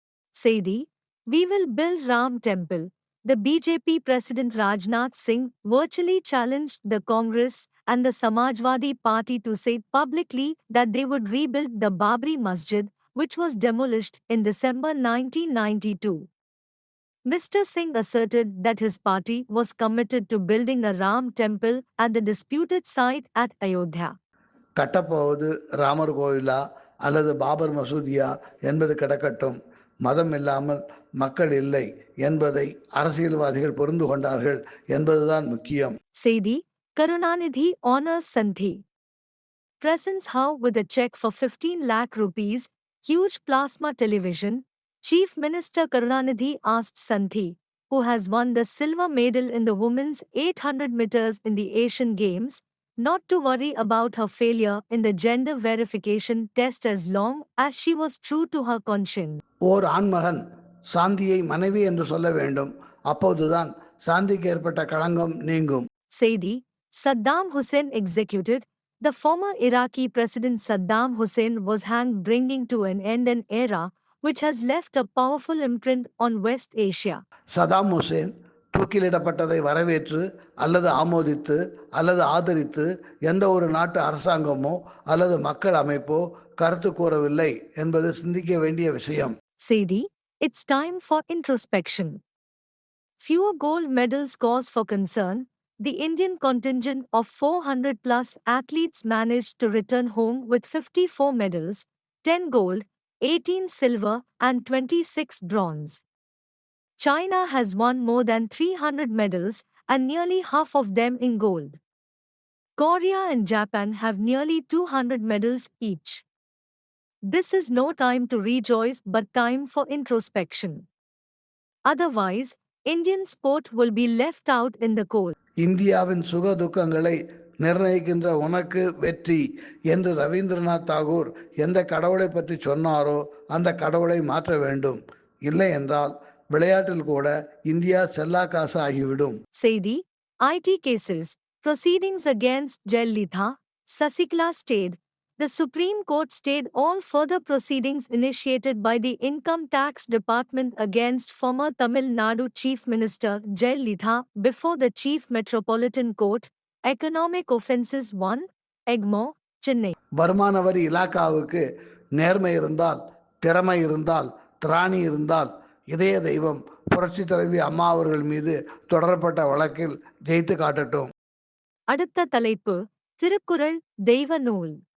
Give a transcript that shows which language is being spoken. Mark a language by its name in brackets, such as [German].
[English] செய்தி: We will build Ram Temple. The BJP President Rajnath Singh virtually challenged the Congress and the Samajwadi Party to say publicly that they would rebuild the Babri Masjid, which was demolished in December 1992. Mr. Singh asserted that his party was committed to building a Ram temple at the disputed site at Ayodhya. [Tamil] கட்டப்போவது Ramar கோயிலா அல்லது பாபர் மசூதியா என்பது கிடக்கட்டும். மதம் இல்லாமல் மக்கள் இல்லை என்பதை அரசியல்வாதிகள் புரிந்து கொண்டார்கள் என்பதுதான் முக்கியம். [English] செய்தி: Karunanidhi honors Santhi. Presents her with a check for 15 lakh rupees, huge plasma television. Chief Minister Karunanidhi asked Santhi, who has won the silver medal in the women's 800 meters in the Asian Games, not to worry about her failure in the gender verification test as long as she was true to her conscience. [Tamil] ஓர் ஆண்மகன் சாந்தியை மனைவி என்று சொல்ல வேண்டும். அப்போதுதான் சாந்திக்கு ஏற்பட்ட களங்கம் நீங்கும். [English] செய்தி: Saddam Hussein executed. The former Iraqi President Saddam Hussein was hanged, bringing to an end an era which has left a powerful imprint on West Asia. [Tamil] Saddam Hussein தூக்கிலிடப்பட்டதை வரவேற்று அல்லது ஆமோதித்து அல்லது ஆதரித்து எந்த ஒரு நாட்டு அரசாங்கமோ அல்லது மக்கள் அமைப்போ கருத்து கூறவில்லை என்பது சிந்திக்க வேண்டிய விஷயம். [English] செய்தி: It's time for introspection. Fewer gold medals cause for concern. The Indian contingent of 400 plus athletes managed to return home with 54 medals, 10 gold, 18 silver and 26 bronze. China has won more than 300 medals and nearly half of them in gold. Korea and Japan have nearly 200 medals each. This is no time to rejoice but time for introspection. Otherwise, Indian sport will be left out in the cold. [Tamil] இந்தியாவின் சுக துக்கங்களை நிர்ணயிக்கின்ற உனக்கு வெற்றி என்று ரவீந்திரநாத் தாகூர் எந்த கடவுளை பற்றி சொன்னாரோ அந்த கடவுளை மாற்ற வேண்டும். இல்லை என்றால் விளையாட்டில் கூட இந்தியா செல்லாக்காசு ஆகிவிடும். [English] செய்தி: IT cases. Proceedings against Jayalalitha, Sasikla stayed. The Supreme Court stayed all further proceedings initiated by the Income Tax Department against former Tamil Nadu Chief Minister Jayalalitha before the Chief Metropolitan Court. Economic Offences 1, Egmore, Chennai. [Tamil] வருமான வரி இலாக்காவுக்கு நேர்மை இருந்தால், திறமை இருந்தால், திராணி இருந்தால் இதய தெய்வம் புரட்சி தலைவி அம்மா அவர்கள் மீது தொடரப்பட்ட வழக்கில் ஜெயித்து காட்டட்டும். அடுத்த தலைப்பு: திருக்குறள் தெய்வ நூல்.